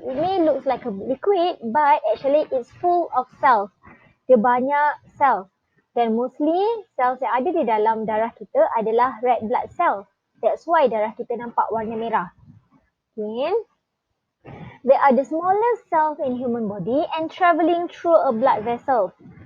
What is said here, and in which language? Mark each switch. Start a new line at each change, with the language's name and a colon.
English: It may looks like a liquid but actually it's full of cells.
Malay: Dia banyak cells. Dan mostly cells yang ada di dalam darah kita adalah red blood cells.
English: That's why
Malay: darah kita nampak warna merah. Okay.
English: They are the smallest cells in human body and travelling through a blood vessel.